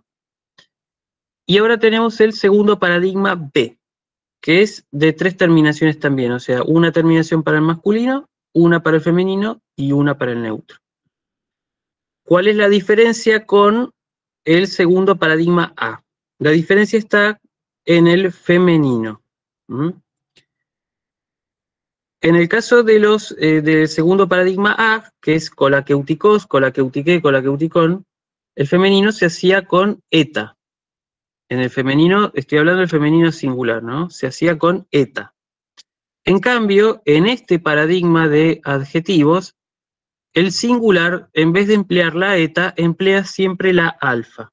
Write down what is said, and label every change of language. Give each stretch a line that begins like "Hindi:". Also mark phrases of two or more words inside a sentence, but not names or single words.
Spanish: Y ahora tenemos el segundo paradigma B, que es de tres terminaciones también, o sea, una terminación para el masculino, una para el femenino y una para el neutro. ¿Cuál es la diferencia con el segundo paradigma A? La diferencia está en el femenino. En el caso de del segundo paradigma A, que es
Greek: κολακευτικός, κολακευτική, κολακευτικόν,
Spanish: el femenino se hacía con eta. En el femenino, estoy hablando del femenino singular, ¿no? Se hacía con eta. En cambio, en este paradigma de adjetivos, el singular, en vez de emplear la eta, emplea siempre la alfa.